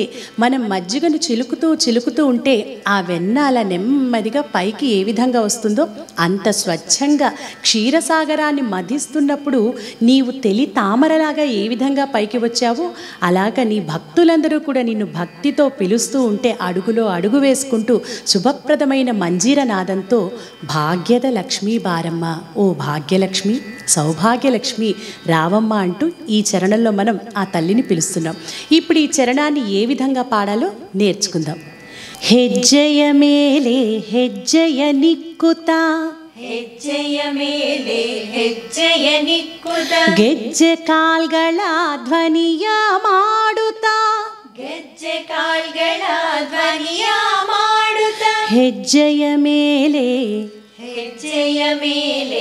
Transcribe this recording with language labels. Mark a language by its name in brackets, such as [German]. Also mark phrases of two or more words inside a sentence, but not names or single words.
[Telugu] మనం మజ్జిగను చిలుకుతూ ఉంటే ఆ వెన్న అలా నెమ్మదిగా పైకి ఏ విధంగా వస్తుందో అంత స్వచ్ఛంగా క్షీరసాగరాన్ని మధిస్తున్నప్పుడు నీవు తెలి తామరలాగా ఏ విధంగా పైకి వచ్చావో అలాగా నీ భక్తులందరూ కూడా నిన్ను భక్తితో పిలుస్తూ ఉంటే అడుగులో అడుగు వేసుకుంటూ శుభప్రదమైన మంజీర నాదంతో [Kannada] ಭಾಗ್ಯದ ಲಕ್ಷ್ಮೀ ಬಾರಮ್ಮ, [Telugu] ఓ భాగ్యలక్ష్మి, సౌభాగ్యలక్ష్మి రావమ్మ అంటూ ఈ చరణంలో మనం ఆ తల్లిని పిలుస్తున్నాం. ఇప్పుడు ఈ చరణాన్ని ఏ విధంగా పాడాలో నేర్చుకుందాం. [Kannada] ಹೆಜ್ಜೆಯ ಮೇಲೆ ಹೆಜ್ಜೆಯ ನಿಕ್ಕುತ, ಹೆಜ್ಜೆಯ ಮೇಲೆ ಹೆಜ್ಜೆಯ ನಿಕ್ಕುತ, ಗೆಜ್ಜೆ ಕಾಲ್ಗಳ ಧ್ವನಿಯ ಮಾಡುತ್ತ, ಗೆಜ್ಜೆ ಕಾಲ್ಗಳ ಧ್ವನಿಯ ಮಾಡುತ್ತ, ಹೆಜ್ಜೆಯ ಮೇಲೆ ಹೆಜ್ಜೆಯ ಮೇಲೆ